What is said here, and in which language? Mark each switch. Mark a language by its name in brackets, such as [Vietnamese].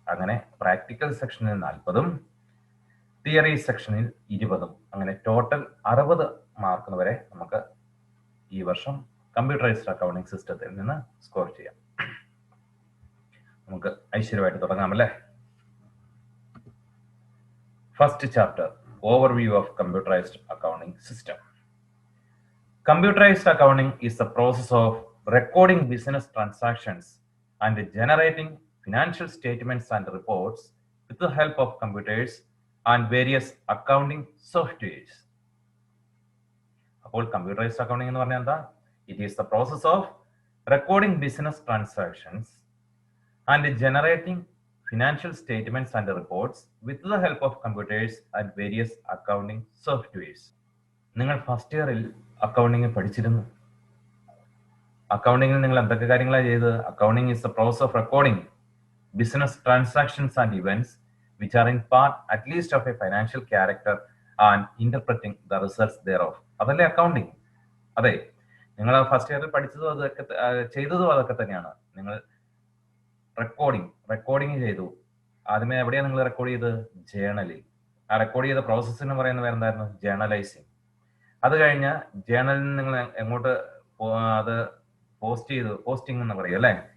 [Malayalam] അങ്ങനെ പ്രാക്ടിക്കൽ സെക്ഷനിൽ 40ഉം തിയറി സെക്ഷനിൽ 20ഉം, അങ്ങനെ ടോട്ടൽ 60 മാർക്കിന് വരെ നമുക്ക് ഈ വർഷം കമ്പ്യൂട്ടറൈസ്ഡ് അക്കൗണ്ടിങ് സിസ്റ്റത്തിൽ നിന്ന് സ്കോർ ചെയ്യാം. നമുക്ക് ഐശ്വര്യമായിട്ട് തുടങ്ങാമല്ലേ. [English] First chapter, overview of computerised accounting system. Computerized accounting is the process of recording business transactions and generating financial statements and reports with the help of computers and various accounting softwares. [Malayalam] അപ്പോൾ computerised accounting എന്ന് പറഞ്ഞാൽ എന്താ? [English] It is the process of recording business transactions and generating financial statements and reports with the help of computers and various accounting softwares. [Malayalam] നിങ്ങൾ first ഇയറിൽ accounting പഠിച്ചിരുന്നു. അക്കൗണ്ടിങ്ങിൽ നിങ്ങൾ എന്തൊക്കെ കാര്യങ്ങളാണ് ചെയ്തത്? [English] Accounting is the process of recording business transactions and events which are in part at least of a financial character and interpreting the results thereof. [Malayalam] അതല്ലേ accounting? അതെ, നിങ്ങൾ ഫസ്റ്റ് ഇയറിൽ പഠിച്ചതും അതൊക്കെ ചെയ്തതും അതൊക്കെ തന്നെയാണ്. നിങ്ങൾ റെക്കോർഡിങ് ചെയ്തു. ആദ്യമേ എവിടെയാണ് നിങ്ങൾ റെക്കോർഡ് ചെയ്തത്? ജേണലിൽ. ആ റെക്കോർഡ് ചെയ്ത പ്രോസസ്സിന് പറയുന്ന പേര് എന്തായിരുന്നു? ജേണലൈസിങ്. അത് കഴിഞ്ഞ് ജേണലിൽ നിന്ന് നിങ്ങൾ എങ്ങോട്ട് അത് പോസ്റ്റ് ചെയ്തു? പോസ്റ്റിംഗ് എന്ന് പറയും അല്ലേ?